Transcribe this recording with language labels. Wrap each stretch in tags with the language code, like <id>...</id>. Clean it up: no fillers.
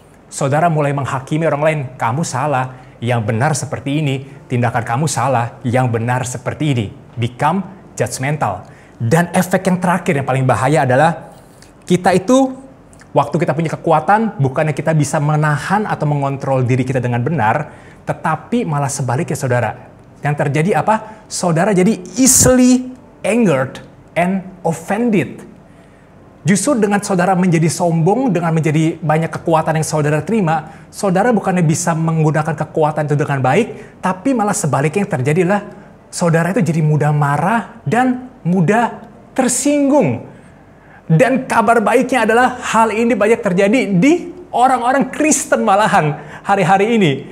<id>Saudara mulai menghakimi orang lain, kamu salah, yang benar seperti ini, tindakan kamu salah, yang benar seperti ini.</id> <en>Become judgmental.</en> <id>Dan efek yang terakhir yang paling bahaya adalah, kita itu waktu kita punya kekuatan, bukannya kita bisa menahan atau mengontrol diri kita dengan benar, tetapi malah sebaliknya, saudara. Yang terjadi apa? Saudara jadi</id> <en>easily angered and offended.</en> <id>Justru dengan saudara menjadi sombong, dengan menjadi banyak kekuatan yang saudara terima, saudara bukannya bisa menggunakan kekuatan itu dengan baik, tapi malah sebaliknya yang terjadi adalah saudara itu jadi mudah marah dan mudah tersinggung. Dan kabar baiknya adalah hal ini banyak terjadi di orang-orang Kristen malahan hari-hari ini.</id>